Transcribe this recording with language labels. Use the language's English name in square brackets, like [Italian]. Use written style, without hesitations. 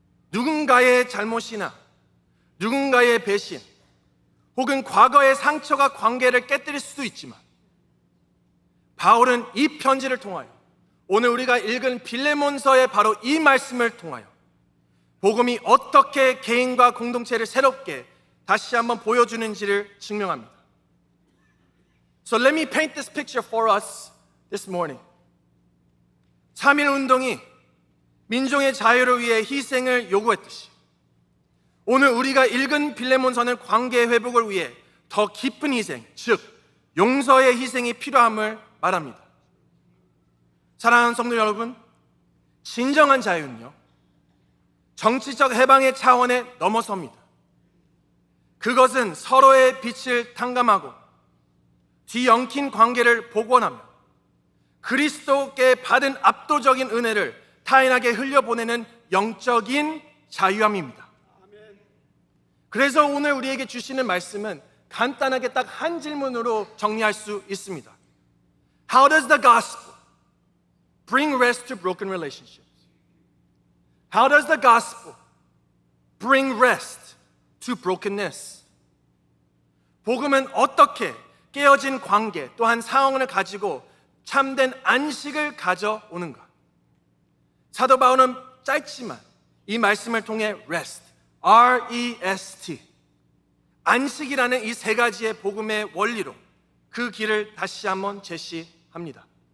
[Korean] 누군가의 잘못이나 누군가의 배신, 혹은 과거의 상처가 관계를 깨뜨릴 수도 있지만 바울은 이 편지를 통하여 오늘 우리가 읽은 빌레몬서의 바로 이 말씀을 통하여 복음이 어떻게 개인과 공동체를 새롭게 다시 한번 보여주는지를 증명합니다. [English] So let me paint this picture for us this morning. [Korean] 3.1 운동이 민족의 자유를 위해 희생을 요구했듯이 오늘 우리가 읽은 빌레몬서는 관계 회복을 위해 더 깊은 희생, 즉 용서의 희생이 필요함을 말합니다. 사랑하는 성도 여러분, 진정한 자유는요 정치적 해방의 차원에 넘어섭니다. 그것은 서로의 빛을 탕감하고 뒤엉킨 관계를 복원하며 그리스도께 받은 압도적인 은혜를 타인에게 흘려보내는 영적인 자유함입니다. 그래서 오늘 우리에게 주시는 말씀은 간단하게 딱 한 질문으로 정리할 수 있습니다. [English] How does the gospel bring rest to broken relationships? How does the gospel bring rest to brokenness? [Korean] 복음은 어떻게 깨어진 관계 또한 상황을 가지고 참된 안식을 가져오는가? 사도 바울은 짧지만 이 말씀을 통해 rest, R-E-S-T, 안식이라는 이 세 가지의 복음의 원리로 그 길을 다시 한번 제시합니다.